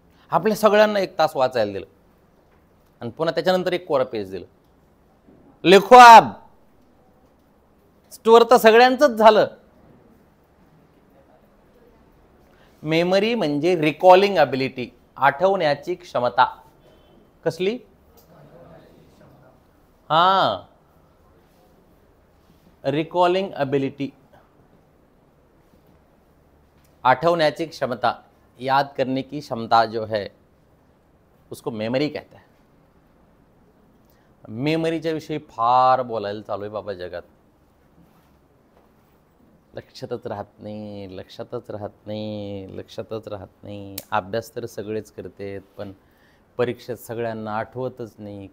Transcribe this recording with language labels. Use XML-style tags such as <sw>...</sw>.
<mr>आपल्या सगळ्यांना 1 तास वाचायला दिलं आणि पुन्हा त्याच्यानंतर 1 कोरा पेज दिलं.</mr> <hi>लिखो आप.</hi> <mr>स्टोअर तर सगळ्यांचंच झालं. मेमरी म्हणजे रिकॉलिंग अबिलिटी, आठवण्याची क्षमता. कसली?</mr> <hi>हाँ, रिकॉलिंग एबिलिटी,</hi> <mr>आठवण्याची क्षमता,</mr> <hi>याद करने की क्षमता जो है उसको मेमरी कहते हैं.</hi> <mr>मेमरीच्या विषयी फार बोलायला चालू आहे बाबा जगात. लक्षातच राहत नाही, लक्षातच राहत नाही, लक्षातच राहत नाही. अभ्यास तर सगळेच करतात पण परीक्षेत सगळ्यांना आठवतच नाही.</mr>